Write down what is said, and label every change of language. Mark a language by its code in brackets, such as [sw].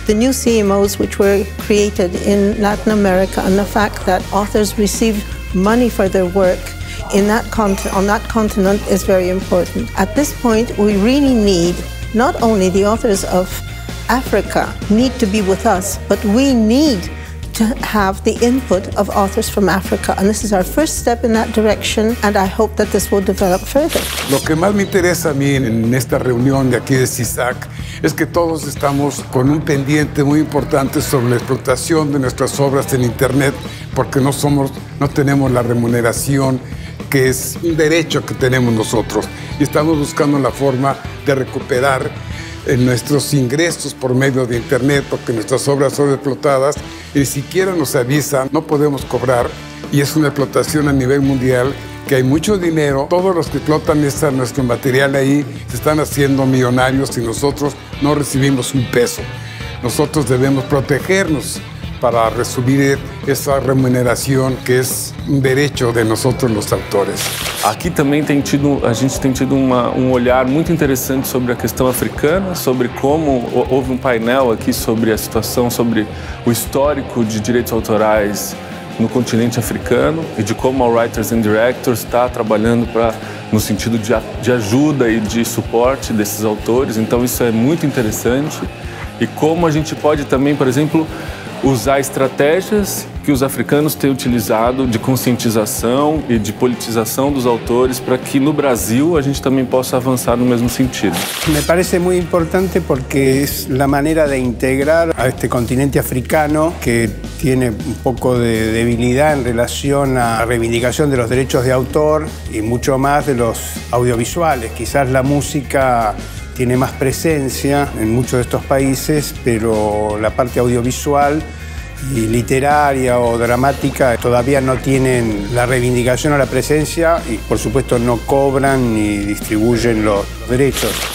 [en] The new CMOs which were created in Latin America and the fact that authors receive money for their work on that continent is very important. At this point, we really need not only the authors of Africa need to be with us, but we need to have the input of authors from Africa. And this is our first step in that direction, and I hope that this will develop further. [es] Lo que más me interesa a mí en esta reunión de aquí de CISAC es que todos estamos con un pendiente muy importante sobre la explotación de nuestras obras en Internet, porque no tenemos la remuneración que es un derecho que tenemos nosotros, y estamos buscando la forma de recuperar nuestros ingresos por medio de Internet, porque nuestras obras son explotadas y ni siquiera nos avisan, no podemos cobrar, y es una explotación a nivel mundial, que hay mucho dinero. Todos los que explotan nuestro material ahí se están haciendo millonarios y nosotros no recibimos un peso. Nosotros debemos protegernos para recibir [pt] essa remuneração que é um direito de nós os autores. Aqui também a gente tem tido um olhar muito interessante sobre a questão africana, sobre como houve um painel aqui sobre a situação, sobre o histórico de direitos autorais no continente africano e de como a Writers and Directors está trabalhando no sentido de ajuda e de suporte desses autores. Então isso é muito interessante. E como a gente pode também, por exemplo, usar estratégias que os africanos têm utilizado de conscientização e de politização dos autores para que no Brasil a gente também possa avançar no mesmo sentido. [es] Me parece muy importante porque es la manera de integrar a este continente africano que tiene un poco de debilidad en relación a la reivindicación de los derechos de autor y mucho más de los audiovisuales. Quizás la música tiene más presencia en muchos de estos países, pero la parte audiovisual y literaria o dramática todavía no tienen la reivindicación o la presencia y, por supuesto, no cobran ni distribuyen los derechos.